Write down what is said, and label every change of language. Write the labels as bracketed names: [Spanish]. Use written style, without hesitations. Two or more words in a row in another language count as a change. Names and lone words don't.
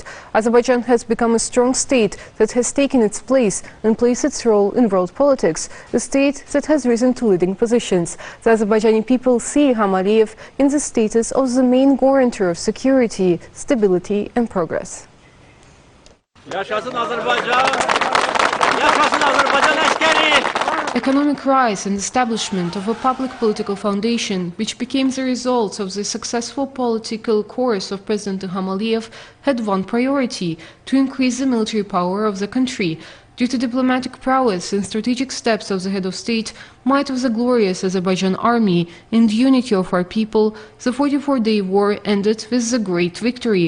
[English] Azerbaijan has become a strong state that has taken its place and placed its role in world politics, a state that has risen to leading positions. The Azerbaijani people see Ilham Aliyev in the status of the main guarantor of security, stability and progress. [Azerbaijani] Yaşasın Azərbaycan! Yaşasın Azərbaycan əskəri! [English] Economic rise and establishment of a public political foundation, which became the result of the successful political course of President Ilham Aliyev, had one priority: to increase the military power of the country. Due to diplomatic prowess and strategic steps of the head of state, might of the glorious Azerbaijan army, and unity of our people, the 44-day war ended with the great victory.